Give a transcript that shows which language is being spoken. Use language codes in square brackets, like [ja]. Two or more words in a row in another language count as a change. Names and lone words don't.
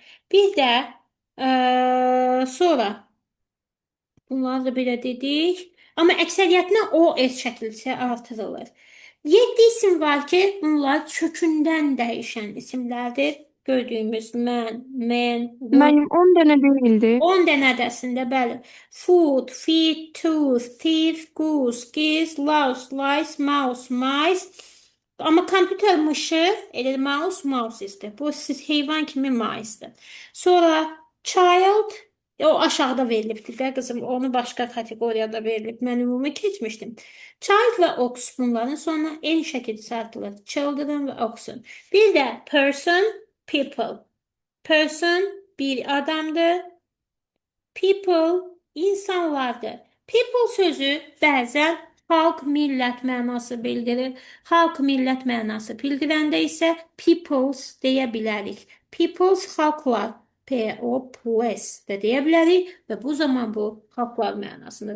[az] Bir də sonra bunları da belə dedik. Amma əksəriyyətinə o S şəkilçisi artırılır. 7 isim var ki, bunlar kökündən dəyişən isimlərdir. Gördüyümüz mən, wood, Müəllim 10 dənə deyildi. 10 dənədəsində bəli. [en] Food, feed, tooth, thief, goose, geese, louse, lice, mouse, mice. [az] Amma kompüter mışı elə mouse istəyir. Bu siz heyvan kimi mice-dir. Sonra child o aşağıda verilibdir də qızım. Onu başqa kateqoriyada verilib. Mən ümumi keçmişdim. Child və ox bunların sonuna eyni şəkildə sartılır. [en] Children və oxen. [az] Bir də [en] person, people. [az] Person bir adamdır. People insanlardır. People sözü bəzən xalq, millət mənası bildirir. Xalq, millət mənası bildirəndə isə peoples deyə bilərik. Peoples xalqlar. P-O-P-S də deyə bilərik və bu zaman bu xalqlar mənasındadır.